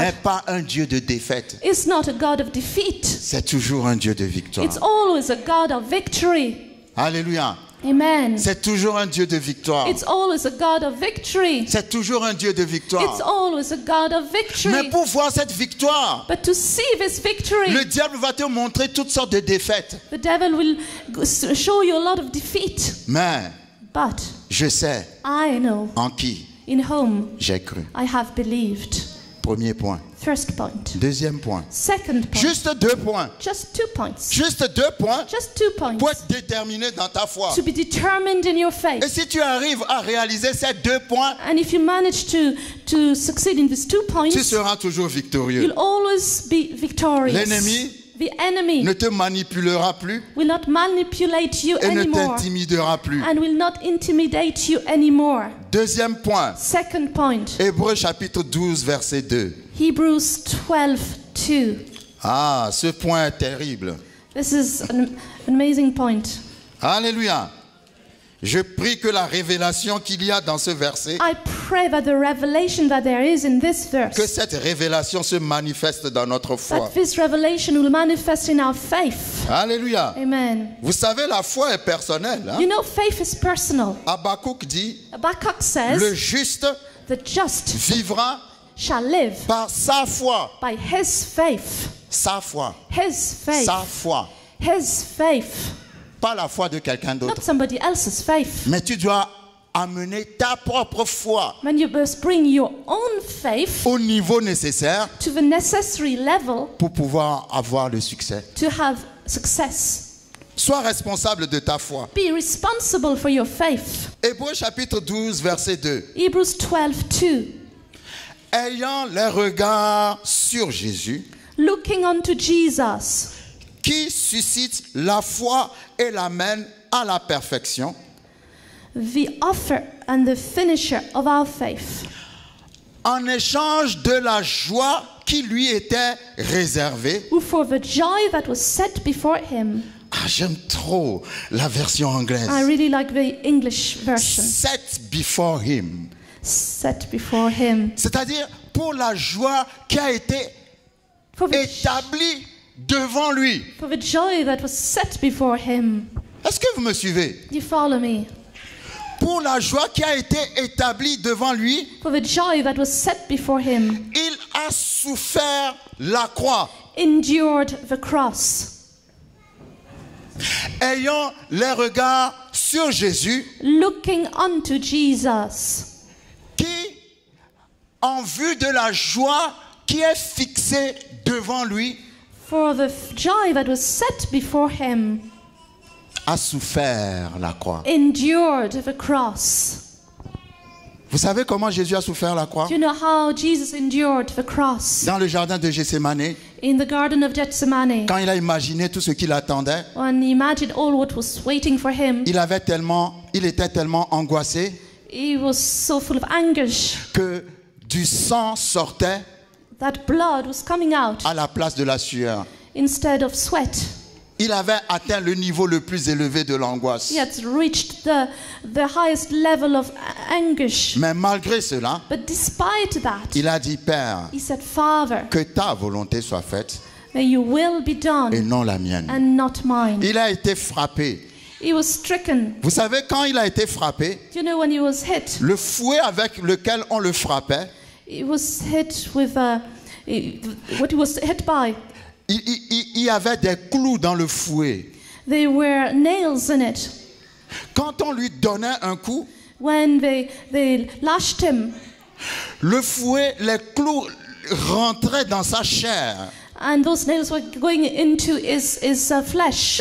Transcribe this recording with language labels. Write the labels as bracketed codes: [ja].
[fr] n'est pas un Dieu de défaite. [en] is not a God of defeat. [fr] C'est toujours un Dieu de victoire. [en] It's always a God of victory. [fr] Alléluia. Amen. C'est toujours un Dieu de victoire. [en] It's always a God of victory. [fr] C'est toujours un Dieu de [en] It's [fr] victoire. [en] always a God of [fr] Mais [en] victory. [fr] pour voir cette victoire, [en] But to see this victory, [fr] le diable va te montrer toutes sortes de défaites. [en] the devil will show you a lot of defeat. [fr] Mais [en] But [fr] je sais [en] I know [fr] en qui [en] in whom [fr] j'ai cru. [en] I have believed. [fr] Premier point. [en] First point. [fr] Deuxième point. [en] Second point. [fr] Juste 2 points. [en] Just 2 points. [fr] Juste 2 points [en] Just 2 points. [fr] pour être déterminé dans ta foi. [en] To be determined in your faith. [fr] Et si tu arrives à réaliser ces 2 points, [en] And if you manage to succeed in these 2 points, [fr] tu seras toujours victorieux. [en] you'll always be victorious. [fr] L'ennemi [en] The enemy [fr] ne te manipulera plus [en] will not manipulate you [fr] et ne [en] anymore [fr] t'intimidera plus. [en] and will not intimidate you anymore. [fr] Deuxième point. [en] Second point, [fr] Hébreux chapitre 12, verset 2. [en] Hebrews 12:2. [fr] Ah, ce point est terrible. [en] This is an amazing point. [fr] Alléluia. Je prie que la révélation qu'il y a dans ce verset, [en] I pray that the revelation that there is in this [fr] que [en] verse, [fr] cette révélation se manifeste dans notre foi. [en] that this revelation will manifest in our faith. [fr] Alléluia. Amen. Vous savez, la foi est personnelle. Hein? [en] You know, faith is personal. [fr] Habakkuk dit, [en] Habakkuk [fr] le [en] says, [fr] juste [en] the just [fr] vivra [en] shall live [fr] par sa foi. [en] by his faith. [fr] Sa foi. [en] His faith. [fr] Sa foi. [en] His faith. [fr] Pas la foi de quelqu'un d'autre. [en] Not somebody else's faith. [fr] Mais tu dois amener ta propre foi [en] When you must bring your own faith [fr] au niveau nécessaire [en] to the necessary level [fr] pour pouvoir avoir le succès. [en] to have success. [fr] Sois responsable de ta foi. [en] Be responsible for your faith. [fr] Hébreux chapitre 12, verset 2. [en] Hebrews 12:2. [fr] Ayant les regards sur Jésus, [en] Looking unto Jesus, [fr] qui suscite la foi et l'amène à la perfection, [en] the author and the finisher of our faith, [fr] en échange de la joie qui lui était réservée. [en] who for the joy that was set before him. [fr] Ah, j'aime trop la version anglaise. [en] I really like the English version. Set before him. Set before him. [fr] C'est-à-dire pour la joie qui a été [en] For the [fr] établie devant lui. [en] joy that was set before him. [fr] Est-ce que vous me suivez? [en] Do you follow me? [fr] Pour la joie qui a été établie devant lui, [en] For the joy that was set before him, [fr] il a souffert la croix, [en] endured the cross. [fr] ayant les regards sur Jésus, [en] Looking unto Jesus, [fr] qui, en vue de la joie qui est fixée devant lui, [en] for the joy that was set before him, [fr] a souffert la croix. [en] endured the cross. [fr] Vous savez comment Jésus a souffert la croix? [en] Do you know how Jesus endured the cross? [fr] Dans le jardin de Gethsémane, [en] In the Garden of Gethsemane, [fr] quand il a imaginé tout ce qui l'attendait, [en] when he imagined all what was waiting for him, [fr] il était tellement angoissé [en] he was so full of anguish [fr] que du sang sortait [en] that blood was coming out [fr] à la place de la sueur. [en] instead of sweat. [fr] Il avait atteint le niveau le plus élevé de l'angoisse. [en] He had reached the highest level of anguish. [fr] Mais malgré cela, [en] But despite that, [fr] il a dit, Père, [en] he said, Father, [fr] que ta volonté soit faite [en] may your will be [fr] et [en] done [fr] non la mienne. [en] and not mine. [fr] Il a été frappé. [en] He was stricken. [fr] Vous savez, quand il a été frappé, [en] Do you know when he was hit? [fr] le fouet avec lequel on le frappait, [en] He was hit with what he was hit by. [fr] il y avait des clous dans le fouet. [en] There were nails in it. [fr] Quand on lui donnait un coup, [en] When they lashed him, [fr] le fouet, les clous rentraient dans sa chair. [en] and those nails were going into his flesh.